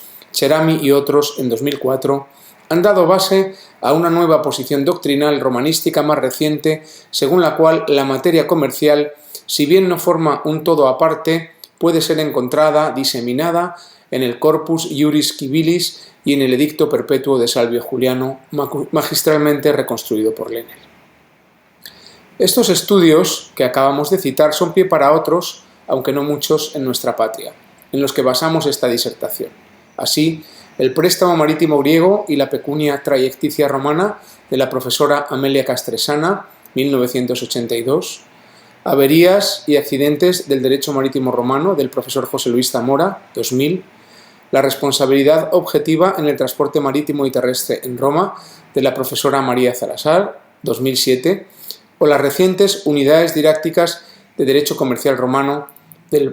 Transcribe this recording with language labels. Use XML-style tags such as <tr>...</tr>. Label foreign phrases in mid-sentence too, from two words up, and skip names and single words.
<es>Cerami y otros en 2004, han dado base a una nueva posición doctrinal romanística más reciente, según la cual la materia comercial, si bien no forma un todo aparte, puede ser encontrada, diseminada, en el Corpus Iuris Civilis y en el Edicto Perpetuo de Salvio Juliano, magistralmente reconstruido por Lenel. Estos estudios que acabamos de citar son pie para otros, aunque no muchos, en nuestra patria, en los que basamos esta disertación. Así, el préstamo marítimo griego y la</es> <la>pecunia traiecticia</la> <es>romana de la profesora Amelia Castresana, 1982, averías y accidentes del derecho marítimo romano del profesor José Luis Zamora, 2000, la responsabilidad objetiva en el transporte marítimo y terrestre en Roma de la profesora María Salazar, 2007, o las recientes unidades didácticas de Derecho Comercial Romano del</es>